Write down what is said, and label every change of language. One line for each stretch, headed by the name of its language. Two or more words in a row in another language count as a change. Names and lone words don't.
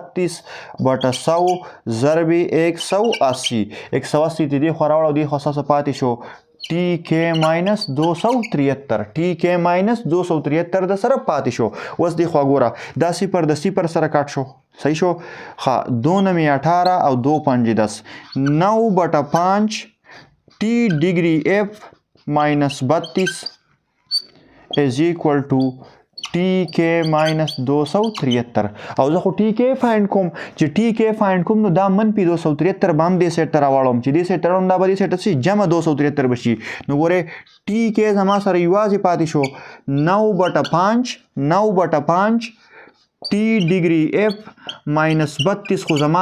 Pashto: 32/100 ضرب 180 180 ته دی خوا راوړو دی خوا څه پاتې شو TK ماینس 273 TK ماینس 273 د سره پاتې شو اوس دی خوا ګوره دا صفر د صفر سره کټ شو صحیح شو ښه 2 9 18 او 2 5 10
English: 9/5 T degree F minus 32 is equal to TK minus 273
Pashto: او زه خو TK فایند کوم چې TK فایند کوم نو دا منفي 273 به هم دې سیټ ته راوړم چې دې سیټ ته راوړم دا به دې سیټ ته شي جمع 273 به شي نو ګورې TK زما سره یوازې پاتې شو
English: 9/5 T degree F minus 32
Pashto: خو زما